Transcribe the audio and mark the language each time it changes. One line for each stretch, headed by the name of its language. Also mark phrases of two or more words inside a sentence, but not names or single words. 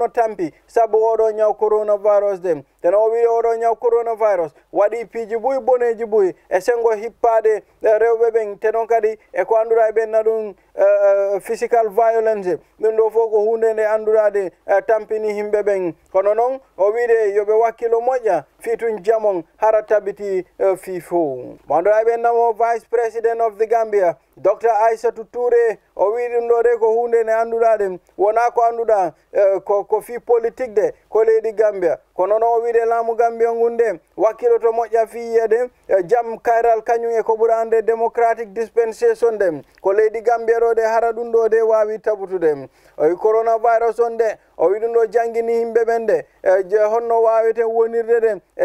Fula: no tampi saabu oɗo ñaw coronavirus de ten o wi oɗo ñaw coronavirus waɗi piiji ɓuyi boneji ɓuyi e sengo hippade rewɓe ɓen te noon kadi e ko anduɗa e ɓenna ɗum
English: physical violence
Fula: ɗum ɗo fof ko hunde nde anduɗade tampini himɓe ɓen kono noon o wiide yoɓe wakkilo moƴƴa fitun jamon hara tabiti fi fof mandoɗa ɓennamo
English: vice president of the Gambia
Fula: Dr. Aissatou Touré o wi ɗum ɗo de ko hunde nde anduɗa wona ko anduɗa ko fi politique de ko leydi Gambia kono noon o wiide laamu Gambia ngunde wakkilo to moƴƴa fi yiyede jam kayral kañum e ko ɓura ande démocratic dispensation de ko leydi Gambia ɗo de hara ɗum ɗo de wawi tabutude o wi coronavirus on de o wi ɗum ɗo jangguini yimɓe ɓen de honno waweten wonirde de e